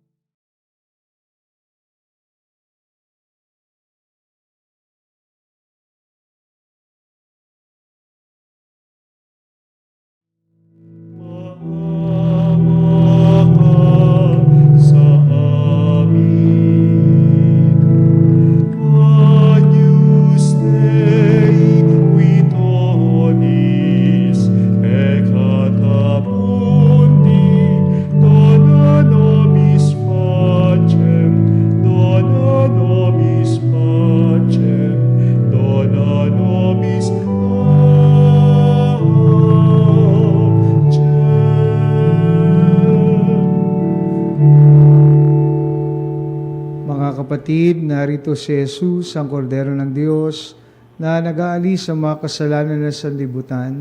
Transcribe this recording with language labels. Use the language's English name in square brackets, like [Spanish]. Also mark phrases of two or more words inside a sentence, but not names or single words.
[Filipino] Maawa ka sa amin. [Latin] Agnus Dei, qui tonis peccata mundi, dona nobis pacem, dona nobis pacem, dona nobis [Filipino] Mga kapatid, narito si Jesus, ang Kordero ng Diyos, na nag-aalis sa mga kasalanan ng sanlibutan.